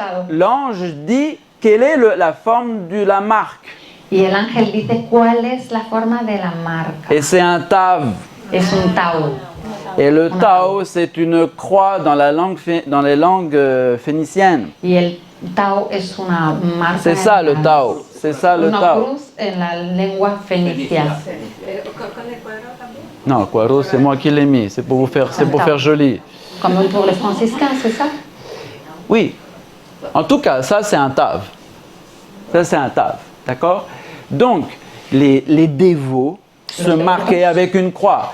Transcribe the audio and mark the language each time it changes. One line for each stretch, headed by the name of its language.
French: L'ange dit quelle est la forme de la marque.
Spanish: Y el ángel dice cuál es la forma de la marca.
French: Et c'est un tav.
Spanish: Es un tau.
French: Et le tau, c'est une croix dans les langues phéniciennes.
Spanish: Y el tau es una marca.
French: C'est ça le tau. C'est ça le
Spanish: Una
French: tau.
Spanish: cruz en la lengua fenicia.
French: Non, Quaro, c'est moi qui l'ai mis. C'est pour faire joli. Comme pour les franciscains, c'est ça? Oui. En tout cas, ça c'est un tav. Ça c'est un tav. D'accord? Donc, les dévots se marquaient avec une croix.